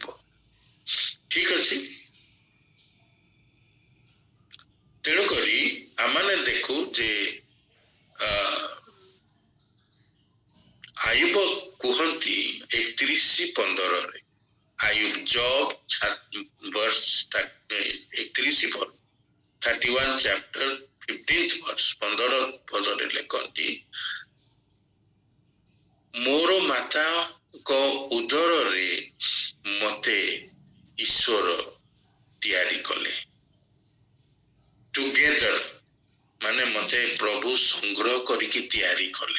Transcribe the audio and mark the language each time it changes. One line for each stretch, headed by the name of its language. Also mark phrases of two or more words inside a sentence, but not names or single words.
Odia: ଠିକ ଅଛି। ତେଣୁକରି ଆମମାନେ ଦେଖୁ ଯେ ଆୟୁବ କୁହନ୍ତି 31:15 ଆୟୁବ ଜବ୍
English: verse 31 chapter 15th verse 15
Odia: ପଦରେ ଲେଖନ୍ତି, ମୋର ମାତାଙ୍କ ଉଦରରେ ମତେ ଈଶ୍ୱର ତିଆରି କଲେ। ଟୁଗେଦର ମାନେ ମତେ ପ୍ରଭୁ ସଂଗ୍ରହ କରିକି ତିଆରି କଲେ।